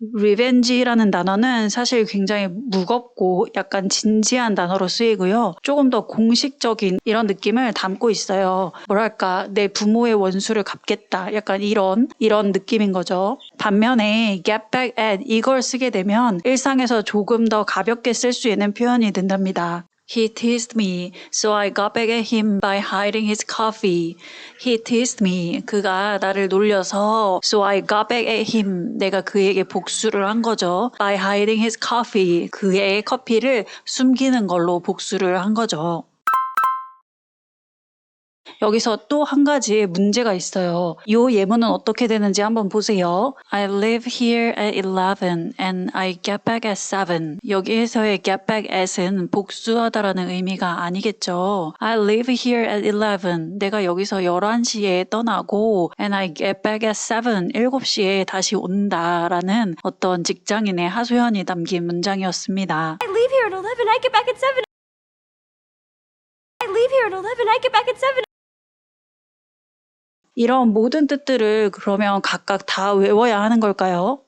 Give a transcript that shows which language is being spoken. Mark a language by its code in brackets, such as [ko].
[ko] revenge라는 단어는 사실 굉장히 무겁고 약간 진지한 단어로 쓰이고요. 조금 더 공식적인 이런 느낌을 담고 있어요. 뭐랄까 내 부모의 원수를 갚겠다. 약간 이런 느낌인 거죠. 반면에 get back at 이걸 쓰게 되면 일상에서 조금 더 가볍게 쓸 수 있는 표현이 된답니다. [en] He teased me, so I got back at him by hiding his coffee. He teased me. [ko] 그가 나를 놀려서 [en] so I got back at him. [ko] 내가 그에게 복수를 한 거죠. [en] By hiding his coffee. [ko] 그의 커피를 숨기는 걸로 복수를 한 거죠. 여기서 또 한 가지 문제가 있어요. 이 예문은 어떻게 되는지 한번 보세요. [en] I live here at 11 and I get back at 7. [ko] 여기에서의 get back at은 복수하다라는 의미가 아니겠죠. [en] I live here at 11. [ko] 내가 여기서 11시에 떠나고 [en] and I get back at 7. [ko] 7시에 다시 온다라는 어떤 직장인의 하소연이 담긴 문장이었습니다. [en] I leave here at 11. I get back at 7. I leave here at 11. I get back at 7. [ko] 이런 모든 뜻들을 그러면 각각 다 외워야 하는 걸까요?